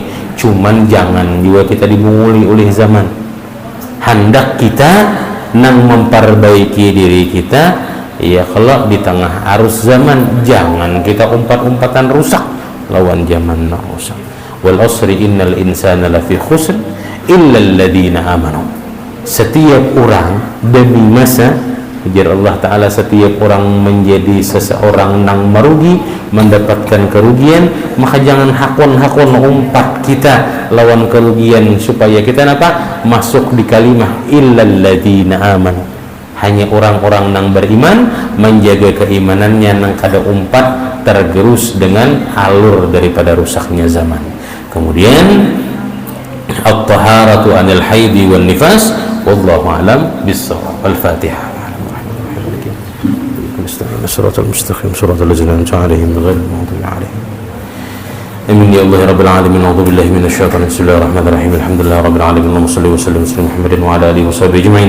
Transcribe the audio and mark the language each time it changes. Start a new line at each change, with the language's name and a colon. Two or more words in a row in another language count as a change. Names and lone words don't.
Banjar: Cuman jangan juga kita dibunguli oleh zaman. Hendak kita nang memperbaiki diri kita, ya kalau di tengah arus zaman jangan kita umpat-umpatan rusak lawan zaman nak rusak.
Arabic: والعصر إن الإنسان لفي خسر إلا الذين آمنوا.
Banjar: Setiap orang demi masa, ujar Allah Ta'ala, setiap orang menjadi seseorang nang merugi, mendapatkan kerugian, maka jangan hakun-hakun umpat kita lawan kerugian, supaya kita apa? Masuk di kalimah
Arabic: إلا الذين آمنوا.
Banjar: Hanya orang-orang nang beriman menjaga keimanannya, nang kada umpat tergerus dengan alur daripada rusaknya zaman.
Arabic: Kemudian الطهارة عن الحيض والنفاس، والله أعلم بالصواب. Al-Fatihah. الصراط المستقيم صراط الذين أنعمت عليهم غير المغضوب عليهم آمين يا الله رب العالمين. أعوذ بالله من الشيطان. بسم الله الرحمن الرحيم. الحمد لله رب العالمين، اللهم صل وسلم على محمد وعلى آله وصحبه أجمعين.